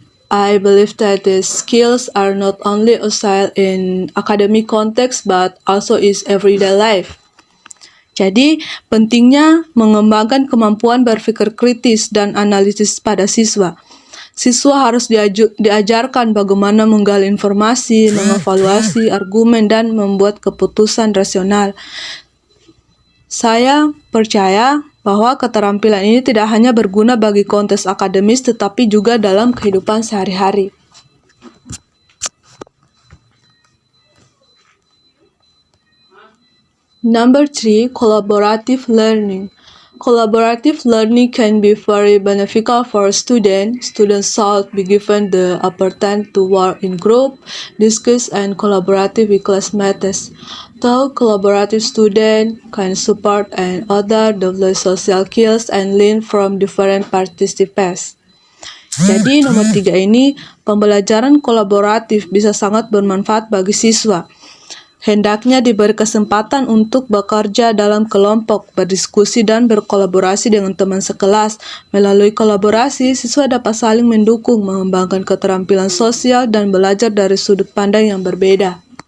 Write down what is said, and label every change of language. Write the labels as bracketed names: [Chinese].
[English] I believe that these skills are not only useful in academic context but also in everyday life. [Indonesian] Jadi, pentingnya mengembangkan kemampuan berpikir kritis dan analisis pada siswa. Siswa harus diajarkan bagaimana menggali informasi, mengevaluasi argumen, dan membuat keputusan rasional. Saya percaya bahwa keterampilan ini tidak hanya berguna bagi konteks akademis, tetapi juga dalam kehidupan sehari-hari. [English] Number 3, collaborative learning. Collaborative learning can be very beneficial for students. Students should be given the opportunity to work in group, discuss, and collaborate with classmates. Though collaborative students can support and other develop social skills and learn from different participants. [Indonesian] Jadi nomor 3 ini, pembelajaran kolaboratif bisa sangat bermanfaat bagi siswa. Hendaknya diberi kesempatan untuk bekerja dalam kelompok, berdiskusi, dan berkolaborasi dengan teman sekelas. Melalui kolaborasi, siswa dapat saling mendukung, mengembangkan keterampilan sosial, dan belajar dari sudut pandang yang berbeda.